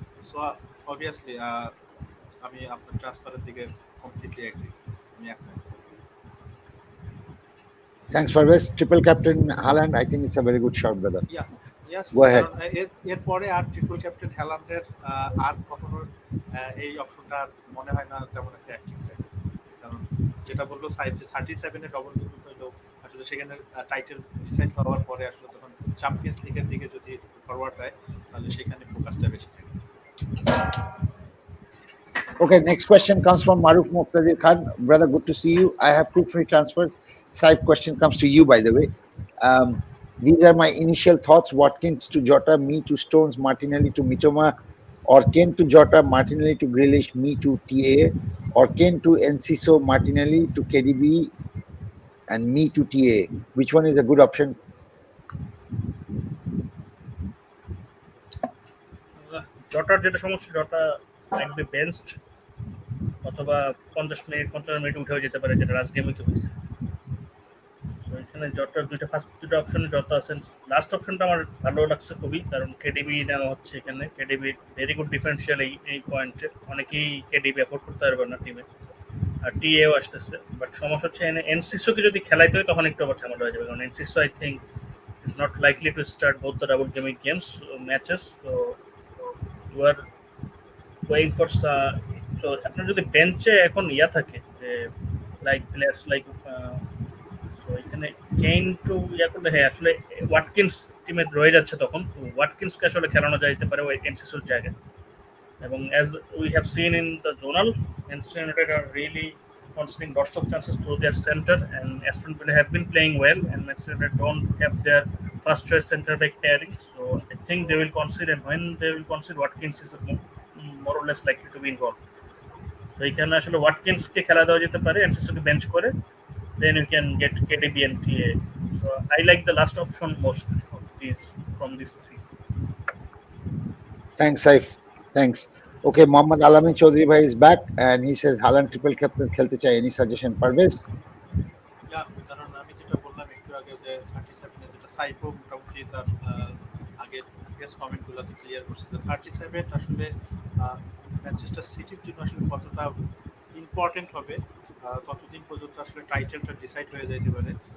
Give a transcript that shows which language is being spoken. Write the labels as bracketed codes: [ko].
[bn] So obviously আমি আপনার ট্রান্সফারের দিকে কমপ্লিটলি এগ্রি, আমি একমত। [en] Thanks, Parvez. Triple captain Haaland, I think it's a very good shout, brother. Yeah, yes. Go ahead. [bn] এরপরে আর ট্রিপল ক্যাপ্টেন হ্যালান্ডের আর কখনো এই অপশনটা মনে হয় না তেমন একটা অ্যাক্টিভ থাকে, কারণ যেটা বললো সাইড 37-এ ডবল ডিজিট হইলো আসলে সেখানে টাইটেল ডিসাইড হওয়ার পরে আসলে তখন চ্যাম্পিয়ন্স লিগের দিকে যদি ফরওয়ার্ড হয় তাহলে সেখানে ফোকাসটা বেশি থাকে। [en] Okay, next question comes from Maruf Muqtadir Khan. Brother, good to see you. I have 2 free transfers. Saif, question comes to you, by the way. These are my initial thoughts. Watkins to Jota, me to Stones, Martinelli to Mitoma, or Kane to Jota, Martinelli to Grealish, me to TA, or Kane to Enciso, Martinelli to KDB, and me to TA. Which one is a good option? [bn] জটার যেটা সমস্যা, [en] Jota might be benched [bn] অথবা 50 minute উঠেও যেতে পারে, যেটা last গেমে তো হয়েছে। তো এখানে জটার দুটো অপশনে জটা আছেন। লাস্ট অপশনটা আমার ভালো লাগছে খুবই, কারণ কেডিবি নেওয়া হচ্ছে এখানে। কেডিবি ভেরি গুড ডিফারেন্সিয়াল এই পয়েন্টে, অনেকেই কেডিবি অ্যাফোর্ড করতে পারবে না টিমে, আর টিএও আসতেছে। বাট সমস্যা হচ্ছে এনসিসোকে যদি খেলাইতে হয় তখন একটু আবার ঝামেলা হয়ে যাবে, কারণ এনসিসো [en] I think is not likely to start both the double gaming games matches. [bn] তো [en] you are going for [bn] তো আপনার যদি বেঞ্চে এখন থাকে যে লাইক প্লেয়ার্স লাইক, তো এখানে কেইন টু করলে হ্যাঁ আসলে ওয়াটকিন্স টিমে রয়ে যাচ্ছে, তখন ওয়াটকিন্সকে আসলে খেলানো যাইতে পারে ওই এনসিসোর জায়গায়। এবং as we have seen in the zonal, Manchester United are really conceding lots of chances to their center, and Aston Villa have been playing well, and Manchester United don't have their first choice center back pairing, so I think they will concede, and when they will concede, Watkins is more or less likely to be involved. So এখানে আসলে ওয়াটকিন্সকে খেলা দেওয়া যেতে পারে, এনসিসোকে bench করে, [en] then you can get KDB and TA. So I like the last option most of these from these 3. Thanks, Saif. Thanks. Okay, Mohammad Alamin Chaudhary bhai is back and he says Haaland triple captain [bn] khelte chahiye. [en] Any suggestion, Parvez? [bn] Yeah, কারণ আমি যেটা বললাম একটু আগে যে 37 এ যেটা সাইফও মোটামুটি তার আগে প্রিভিয়াস কমেন্টগুলোতে ক্লিয়ার করছে যে 37 আসলে ম্যানচেস্টার সিটির জন্য আসলে কতটা ইম্পর্টেন্ট হবে, কতদিন পর্যন্ত আসলে টাইটেলটা ডিসাইড হয়ে যেতে পারে।